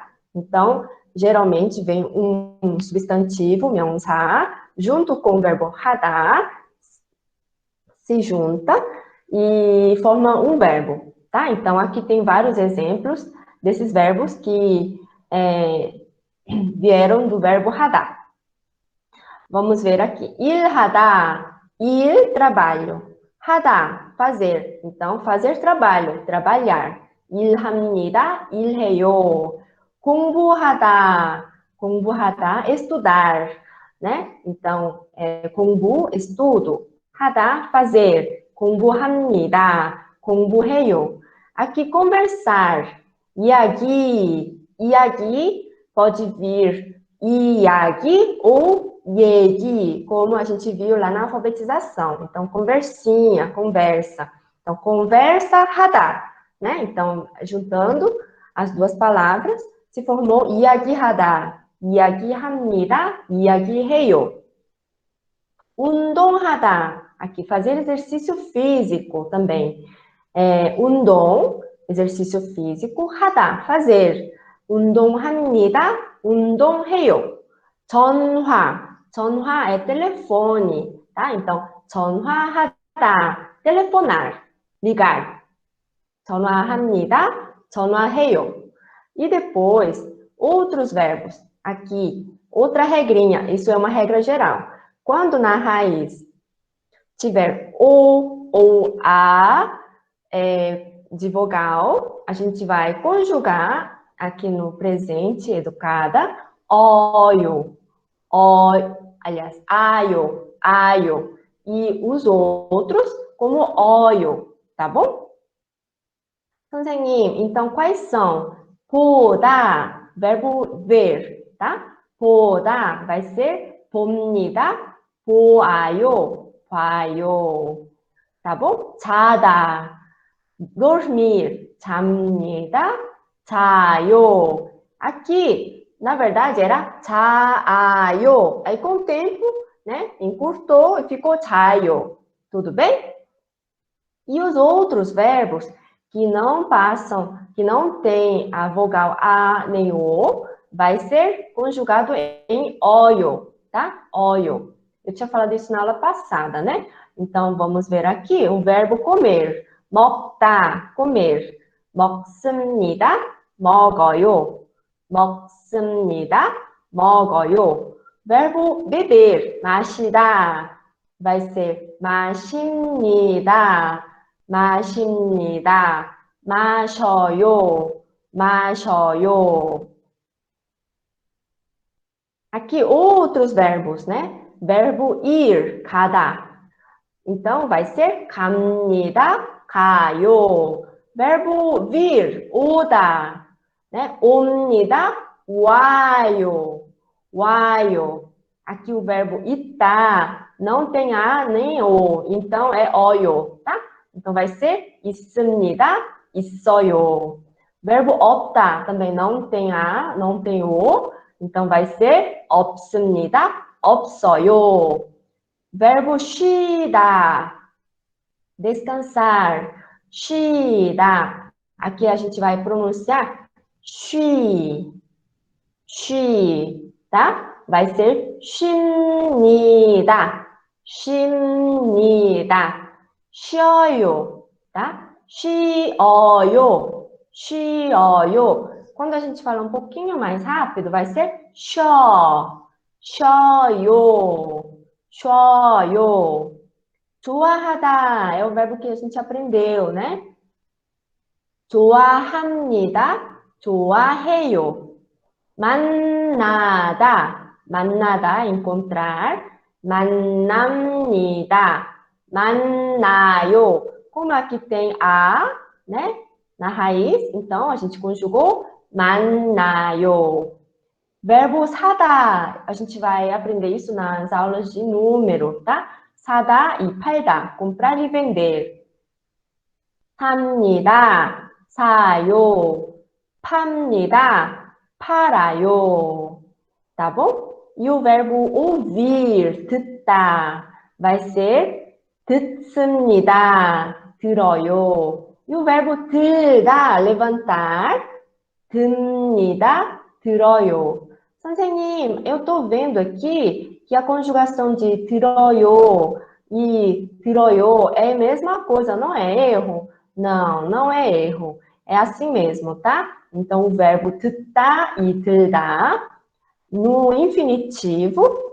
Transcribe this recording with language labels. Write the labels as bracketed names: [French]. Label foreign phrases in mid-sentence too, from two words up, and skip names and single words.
[Portuguese] Então, geralmente vem um substantivo, 명사, junto com o verbo 하다, se junta e forma um verbo, tá? Então, aqui tem vários exemplos desses verbos que vieram do verbo 하다. Vamos ver aqui. [Korean] 일하다, 일, [Portuguese] trabalho. 하다, fazer. Então, fazer trabalho, trabalhar. [Korean] 일합니다, 일해요. 공부하다, [Portuguese] estudar, né? Então, 공부, estudo. 하다, fazer. [Korean] 공부합니다, 공부해요. [Portuguese] Aqui, conversar. 이야기, pode vir 이야기 ou 얘기, como a gente viu lá na alfabetização. Então, conversinha, conversa. Então, conversa 하다, né? Então, juntando as duas palavras, se formou [Korean] 이야기하다, 이야기합니다, 이야기해요. 운동하다, [Portuguese] aqui, fazer exercício físico também. 운동, exercício físico, 하다, fazer. [Korean] 운동합니다, 운동해요. [Portuguese] 전화 é telefone, tá? Então, 전화하다, telefonar, ligar. [Korean] 전화합니다, 전화해요. [Portuguese] E depois, outros verbos. Aqui, outra regrinha, isso é uma regra geral. Quando na raiz tiver o ou a de vogal, a gente vai conjugar aqui no presente educada, oio, aliás, aio, e os outros como oio, tá bom? 선생님, então quais são? 보다, verbo ver, tá? [Korean] 보다 [Portuguese] vai ser [Korean] 봅니다, 보아요, 봐요, [Portuguese] tá bom? [Korean] 자다, dormir, 잡니다, 자요. [Portuguese] Aqui, na verdade, era 자아요. Aí, com o tempo, né, encurtou e ficou 자요. Tudo bem? E os outros verbos que não passam, que não tem a vogal A nem O, vai ser conjugado em oio, tá? Oio. Eu tinha falado isso na aula passada, né? Então, vamos ver aqui o verbo comer. 먹다, comer. [Korean] 먹습니다, 먹어요. 먹습니다, 먹어요. [Portuguese] Verbo beber, 마시다, vai ser 마십니다. [Korean] 마십니다. 마셔요. 마셔요. [Portuguese] Aqui outros verbos, né? Verbo ir, 가다. Então vai ser [Korean] 갑니다, 가요. [Portuguese] Verbo vir, 오다, né? [Korean] 옵니다, 와요. 와요. [Portuguese] Aqui o verbo 있다 não tem A nem O, então é oio, tá? Então vai ser [Korean] 있습니다, 있어요. [Portuguese] Verbo 없다 também não tem A, não tem O, então vai ser [Korean] 없습니다, 없어요. [Portuguese] Verbo 쉬다, descansar, 쉬다. Aqui a gente vai pronunciar 쉬, tá? Vai ser [Korean] 쉽니다, 쉽니다. 쉬어요, tá? 쉬어요, 쉬어요. [Portuguese] Quando a gente fala um pouquinho mais rápido, vai ser [Korean] 쉬어, 쉬어요, 쉬어요. [Portuguese] 좋아하다 é o verbo que a gente aprendeu, né? [Korean] 좋아합니다, 좋아해요. 만나다, 만나다, encontrar. 만납니다, mannayo. [Portuguese] Como aqui tem A, né, na raiz, então a gente conjugou mannayo. Verbo 사다, a gente vai aprender isso nas aulas de número, tá? 사다 e 팔다, comprar e vender. [Korean] 삽니다, 사요. 팝니다, 팔아요. [Portuguese] Tá bom? E o verbo ouvir, 듣다, vai ser [Korean] 듣습니다, 들어요. [Portuguese] E o verbo 들다, levantar, [Korean] 듭니다, 들어요. [Portuguese] 선생님, eu tô vendo aqui que a conjugação de 들어요 e 들어요 é a mesma coisa, não é erro? Não, não é erro. É assim mesmo, tá? Então, o verbo 듣다 e 들다, no infinitivo, né?